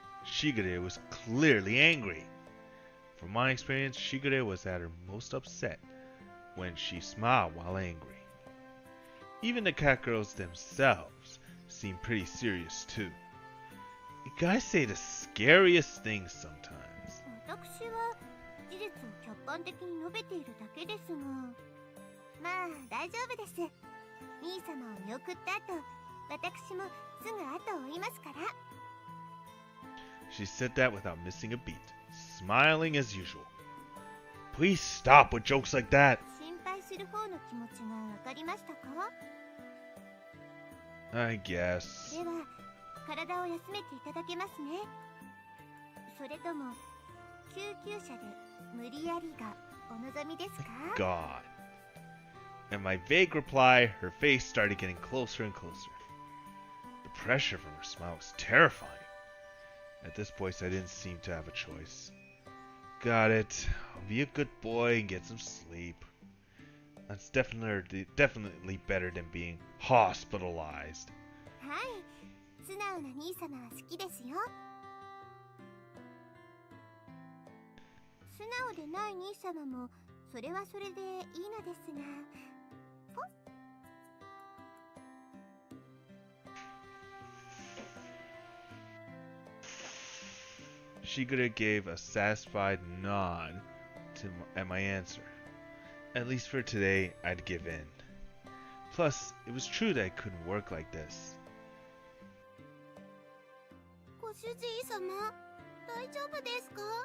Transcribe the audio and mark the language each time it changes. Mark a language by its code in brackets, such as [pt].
[en] Shigure was clearly angry. From my experience, Shigure was at her most upset when she smiled while angry. Even the cat girls themselves seemed pretty serious too. You guys say the scariest things sometimes. [ja] 私は事実を客観的に述べているだけですが、まあ大丈夫です。兄様を見送った後、私もすぐ後を追いますから。 [en] She said that without missing a beat, smiling as usual. Please stop with jokes like that. [ja] 心配する方の気持ちがわかりましたか？ [en] I guess. [ja] では体を休めていただけますね。それとも救急車で無理やりがお望みですか？ [en] God. At my vague reply, her face started getting closer and closer. The pressure from her smile was terrifying. At this point, I didn't seem to have a choice. Got it. I'll be a good boy and get some sleep. That's definitely better than being hospitalized. [ja] はい、素直な兄様は好きですよ。素直でない兄様もそれはそれでいいのですが。 [en] Shigure gave a satisfied nod at my answer. At least for today, I'd give in. Plus, it was true that I couldn't work like this. [ja] ご主人様、大丈夫ですか?